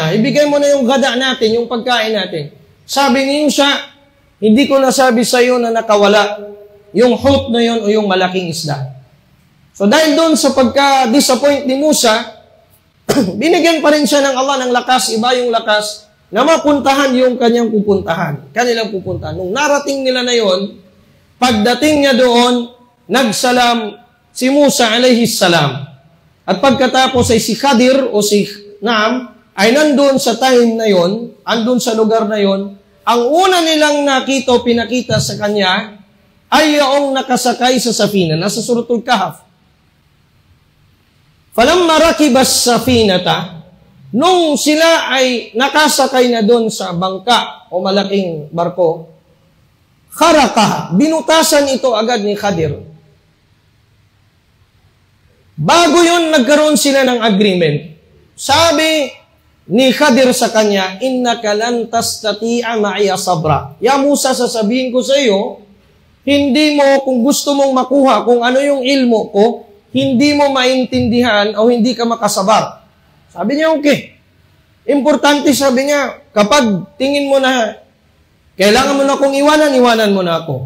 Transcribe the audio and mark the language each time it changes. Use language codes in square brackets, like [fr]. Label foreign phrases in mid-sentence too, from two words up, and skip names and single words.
[tl] Ibigay mo na yung gada natin, yung pagkain natin. Sabi ni Yusha, hindi ko nasabi sa iyo na nakawala yung hut na yun o yung malaking isda. So dahil doon sa pagka-disappoint ni Musa, binigyan pa rin siya ng Allah ng lakas, iba yung lakas, na mapuntahan yung kanyang pupuntahan, kanilang pupuntahan. Nung narating nila na yon, pagdating niya doon, nagsalam si Musa [ar] عليه السلام. [tl] At pagkatapos ay si Khadir o si Naam ay nandun sa time na yon, andun sa lugar na yon, ang una nilang nakita o pinakita sa kanya ay yung nakasakay sa safina, nasa Suratul Kahf. [ar] فلما ركبا السفينة, [tl] nung sila ay nakasakay na doon sa bangka o malaking barko, kharaqaha, binutasan ito agad ni Khadir. Bago yun, nagkaroon sila ng agreement. Sabi ni Khadir sa kanya, [ar] إنك لن تستطيع معي صبرا. يا موسى, [tl] sasabihin ko sa iyo, hindi mo, kung gusto mong makuha kung ano yung ilmo ko, hindi mo maintindihan o hindi ka makasabar. Sabi niya, okay. Importante, sabi niya, kapag tingin mo na kailangan mo na akong iwanan, iwanan mo na ako.